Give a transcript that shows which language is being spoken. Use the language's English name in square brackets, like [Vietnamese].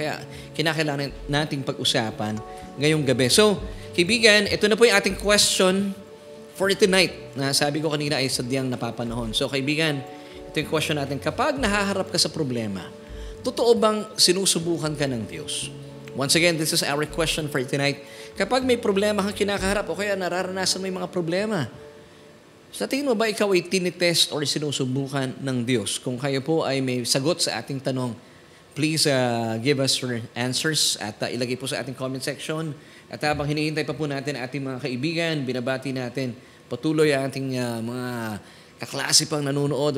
[Filipino] Kaya kinakailangan nating pag-usapan ngayong gabi. So, kaibigan, ito na po yung ating question for tonight na sabi ko kanina ay sadyang napapanahon. So, kaibigan, ito yung question natin. Kapag nahaharap ka sa problema, totoo bang sinusubukan ka ng Diyos? [English] Once again, this is our question for tonight. [Filipino] Kapag may problema kang kinakaharap o kaya nararanasan mo yung mga problema, sa tingin mo ba ikaw ay tinitest or sinusubukan ng Diyos? Kung kayo po ay may sagot sa ating tanong, [English] please give us your answers [Filipino] at ilagay po sa ating comment section. At habang hinihintay pa po natin ating mga kaibigan, binabati natin patuloy ang ating mga kaklase pang nanonood.